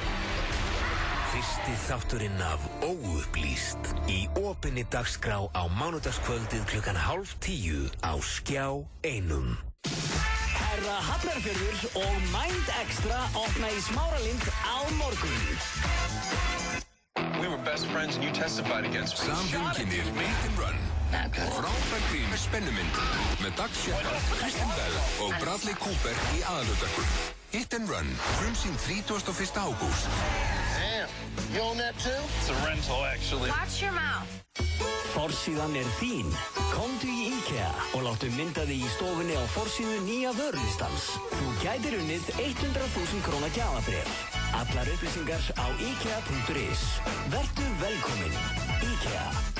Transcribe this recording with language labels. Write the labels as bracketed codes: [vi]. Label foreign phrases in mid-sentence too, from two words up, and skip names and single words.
[is] Fyrsti þátturinn af Óupplýst í opinni dagskrá á mánudagskvöldið 9:30 á Skjá 1. Herra Hafnarfjörður og Mind Extra opna í Smáralind á morgun. [en] We were best friends and you testified against me. [is] Samfinn kynir Hit and Run. Frábær grín spennumynd með Dag Shepard, Kristen Bell og Bradley Cooper í aðalhlutverkum. Hit and Run, frumsýnd 31. ágúst. [en] Damn, you own that too? It's a rental actually. Watch your mouth. [is] Forsíðan er þín. Komdu í IKEA og láttu mynda þig í stofunni á forsíðu nýja vörulistans. Þú gætir unnið 100.000 króna gjafabréf. Allar upplýsingar á IKEA.is. Vertu velkominn. IKEA.